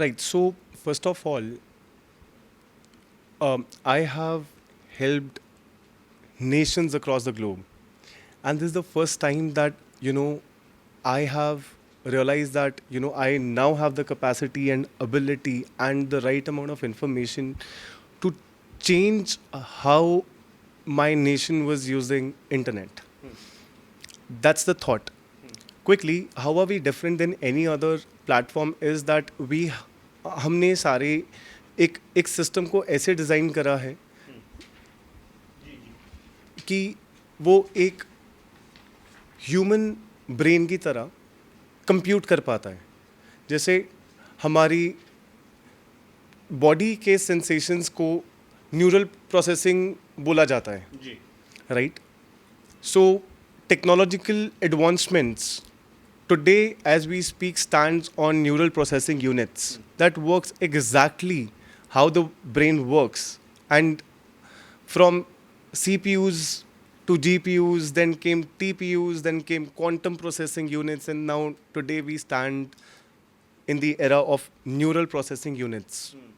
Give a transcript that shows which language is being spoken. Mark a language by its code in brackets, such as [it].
[en] Right. So first of all, I have helped nations across the globe, and this is the first time that I have realized that I now have the capacity and ability and the right amount of information to change how my nation was using internet. That's the thought. [hi] Quickly, how are we different than any other platform is that हमने सारे एक system को ऐसे design करा है कि वो एक ह्यूमन ब्रेन की तरह कंप्यूट कर पाता है। जैसे हमारी बॉडी के सेंसेशंस को न्यूरल प्रोसेसिंग बोला जाता है जी, [en] Right. So technological advancements today as we speak stands on neural processing units that works exactly how the brain works, and from CPUs to GPUs, then came TPUs, then came quantum processing units, and now today we stand in the era of neural processing units.